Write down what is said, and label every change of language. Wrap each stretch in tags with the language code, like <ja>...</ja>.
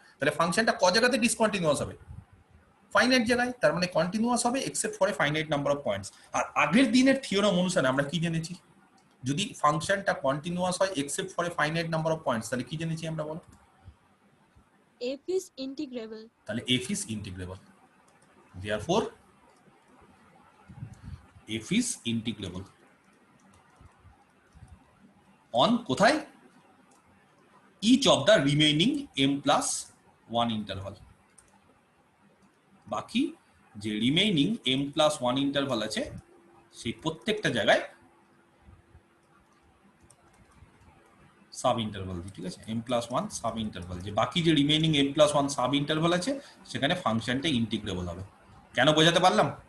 <bn>তাহলে ফাংশনটা ক জায়গাতে ডিসকন্টিনিউয়াস হবে? ফাইনাইট জায়গায়। তার মানে কন্টিনিউয়াস হবে</bn> <en>Except for a finite number of points.</en> <bn>আর আগের দিনের থিওরাম অনুসারে আমরা কি জেনেছি? যদি ফাংশনটা কন্টিনিউয়াস হয়</bn> <en>except for a finite number of points,</en> <bn>তাহলে কি জেনেছি আমরা বলো?</bn> <en>f is integrable.</en> <bn>তাহলে</bn> <en>f is integrable. Therefore f is integrable on</en> <bn>কোথায়?</bn> <en>each of the remaining m+1 interval.</en> <bn>বাকি যে রিমেইনিং m+1 ইন্টারভাল আছে সেই প্রত্যেকটা জায়গায় সাব ইন্টারভাল, ঠিক আছে? m+1 সাব ইন্টারভাল, যে বাকি যে রিমেইনিং m+1 সাব ইন্টারভাল আছে সেখানে ফাংশনটা ইন্টিগ্রেবল হবে। কেন বোঝাতে পারলাম?</bn>